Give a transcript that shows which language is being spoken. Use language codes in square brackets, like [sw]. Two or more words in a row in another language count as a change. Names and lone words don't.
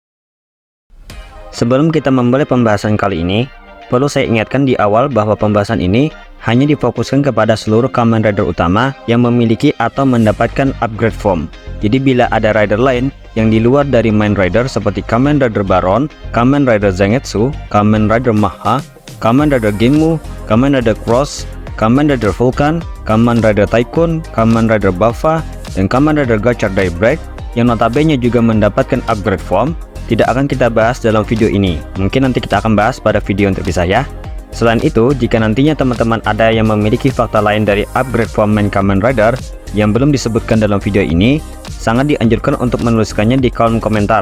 [id] Sebelum kita memulai pembahasan kali ini, perlu saya ingatkan di awal bahwa pembahasan ini hanya difokuskan kepada seluruh Kamen Rider utama yang memiliki atau mendapatkan [en] upgrade form. [id] Jadi bila ada rider lain yang di luar dari [en] main rider [id] seperti Kamen Rider Baron, Kamen Rider Zangetsu, Kamen Rider Maha, Kamen Rider Ginmu, Kamen Rider Cross, Kamen Rider Vulcan, Kamen Rider Tycoon, Kamen Rider Buffa, dan Kamen Rider Gachar Daybreak yang notabene juga mendapatkan [en] upgrade form, [id] tidak akan kita bahas dalam video ini. Mungkin nanti kita akan bahas pada video yang terpisah ya. Selain itu, jika nantinya teman-teman ada yang memiliki fakta lain dari [en] upgrade form [id] main Kamen Rider yang belum disebutkan dalam video ini, sangat dianjurkan untuk menuliskannya di kolom komentar.